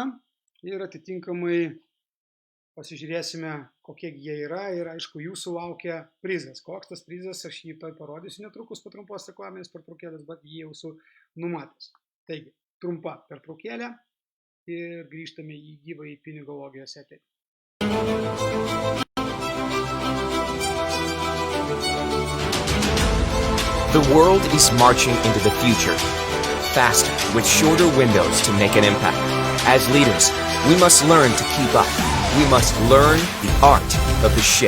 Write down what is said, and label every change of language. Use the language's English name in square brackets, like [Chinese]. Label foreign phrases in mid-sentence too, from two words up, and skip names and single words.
[Lithuanian] Ir atitinkamai pasižiūrėsime, kokie jie yra ir aišku, jūsų laukia prizas. Koks tas prizas, aš jį toj parodysiu netrukus po trumpos reklaminės pertraukėlės, bet jį jau esu numatęs. Taigi, trumpa pertraukėlė ir grįžtame į gyvąjį pinigologijos eterį. [English] The world is marching into the future, faster, with shorter windows to make an impact. As leaders, we must learn to keep up. We must learn the art of the shift.